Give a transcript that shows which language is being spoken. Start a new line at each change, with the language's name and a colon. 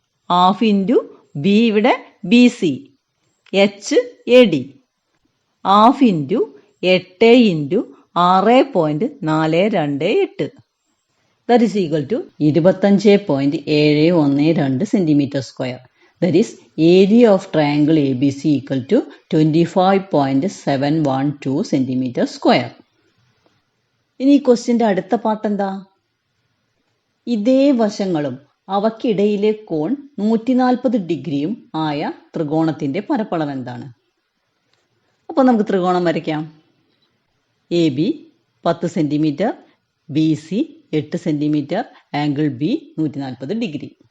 English: Half into B, ഇവിടെ B C, H A D. Half into 8 into 6.428. That is equal to 25.712 centimetre square. That is area of triangle ABC equal to 25.712 centimeter square.
Malayalam: ഇനി ഈ ക്വസ്റ്റ്യൻ്റെ അടുത്ത part എന്താ? ഇതേ വശങ്ങളും അവയ്ക്കിടയിലെ കോൺ 140 ഡിഗ്രിയും ആയ ത്രികോണത്തിന്റെ പരപ്പളവ് എന്താണ്? അപ്പോൾ നമുക്ക് ത്രികോണം വരയ്ക്കാം. A B 10 centimetre, B C 8 centimetre, angle B 140 degree.